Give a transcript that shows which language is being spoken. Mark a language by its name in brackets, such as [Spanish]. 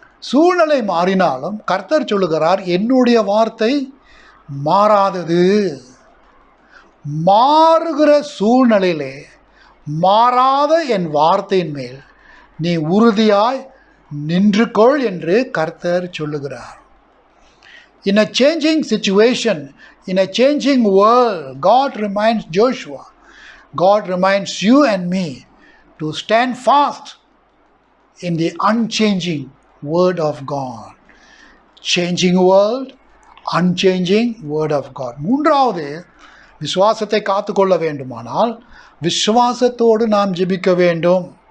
[Tamil] சூழ்நிலை மாறினாலும் கர்த்தர் சொல்லுகிறார், என்னுடைய வார்த்தை மாறாதது. மாறுகிற சூழ்நிலையிலே மாறாத என் வார்த்தையின் மேல் நீ உறுதியாய் நின்றுகொள் என்று கர்த்தர் சொல்லுகிறார். [English] In a changing situation, in a changing world, God reminds Joshua, God reminds you and me to stand fast in the unchanging word of God. Changing world, unchanging word of God. [Tamil] மூன்றாவது, விசுவாசத்தை காத்துக்கொள்ள வேண்டுமானால் விசுவாசத்தோடு நாம் ஜெபிக்க வேண்டும்.